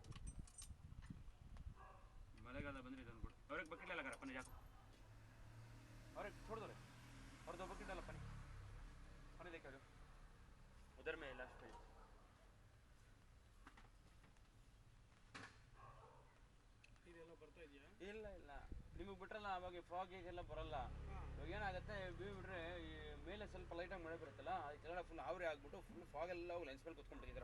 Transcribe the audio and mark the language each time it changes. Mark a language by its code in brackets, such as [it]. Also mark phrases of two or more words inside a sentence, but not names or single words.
[kn] ಮಳೆಗಾಲ ಬಂದರೆ ಇದನ್ನು ಕೊಡು. ಅವ್ರಿಗೆ ಬಕೆಟ್ಲಿಲ್ಲ ಕರಪ್ಪನಿ, ಯಾಕೆ ಅವ್ರಿಗೆ [hi] छोड़ दो रे, और दो बकेट डालो पानी, पानी लेके आ जाओ उधर में लास्ट पे. [kn] ಇದೆಲ್ಲ ಬರ್ತಾ ಇದೆಯಾ? ಇಲ್ಲ ಇಲ್ಲ, ನಿಮಗೆ ಬಿಟ್ರಲ್ಲ ಅವಾಗ ಫಾಗ್ ಎಲ್ಲ ಬರಲ್ಲ. ಇವಾಗ ಏನಾಗುತ್ತೆ, ಬಿಟ್ರೆ ಈ ಮೇಲೆ ಸ್ವಲ್ಪ ಲೈಟಾಗಿ ಮಳೆ ಬರುತ್ತಲ್ಲ, ಅದಕ್ಕೆಲ್ಲ ಫುಲ್ ಆವ್ರೆ ಆಗ್ಬಿಟ್ಟು [en] full fog [kn] ಎಲ್ಲ ಲೆನ್ಸ್ ಮೇಲೆ ಕುತ್ಕೊಂಡ್ಬಿಟ್ಟಿದ್ದಾರೆ.